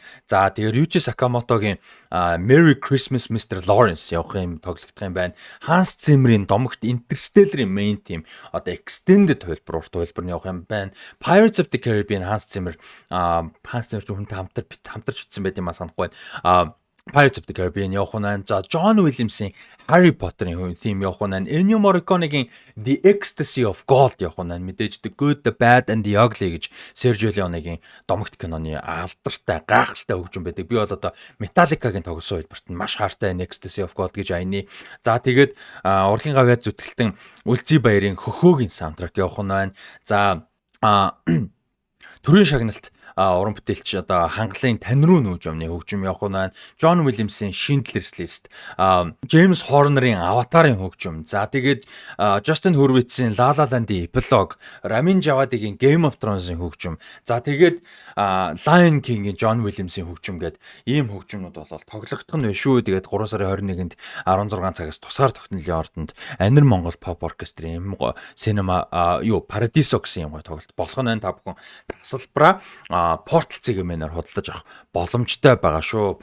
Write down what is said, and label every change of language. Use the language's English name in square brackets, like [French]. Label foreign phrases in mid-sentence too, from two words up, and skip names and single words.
[Mongolian] За тэгээ Ryuichi Sakamotoгийн Merry Christmas Mr. Lawrence явах юм тоглогдох юм байна. Hans Zimmer-ийн домогт Interstellar-ийн [English] main theme [Mongolian] одоо extended хувилбар явах юм байна. Pirates of the Caribbean Hans Zimmer хүнтэй хамтарч утсан байт юм санахгүй байна. Pirates of the Caribbean явах нь. За John Williams-ийн Harry Potter-ийн theme явах нь. Ennio Morricone-гийн The Ecstasy of Gold явах нь. Мэдээж The Good, The Bad and The Ugly гэж Sergio Leone-гийн домогт киноны алдартай гайхалтай хөгжим байдаг. Би бол одоо Metallica-гийн тоглосон хэлбэрт нь маш хайртай Ecstasy of Gold гэж айны. За тэгээд урлагийн гавьяа зүтгэлтэн Үлзий баярын Хөхөөгийн саундтрак явах нь байна. За төрийн шагналт уран бүтээлч одоо хангалын тань руу нүүж юмны хөгжим явах нь. John Williams-ийн Schindler's List, James Horner-ийн Avatar-ын хөгжим. За тэгээд Justin Hurwitz-ийн La La Land-ийн Epilogue, Ramin Djawadi-гийн Game of Thrones-ийн хөгжим. За тэгээд Lion King-ийн John Williams-ийн хөгжим гээд ийм хөгжимнүүд бол тоглогдох нь шүү. Тэгээд 3 сарын 21-нд 16 цагаас тусгаар тогтнолын ордонд Анир Монгол pop оркестрийн Cinema Paradiso гэсэн юм тоглолт болох нь. Та бүхэн тасалбараа Portal CGM-ээр худалдаж авах боломжтой байгаа шүү.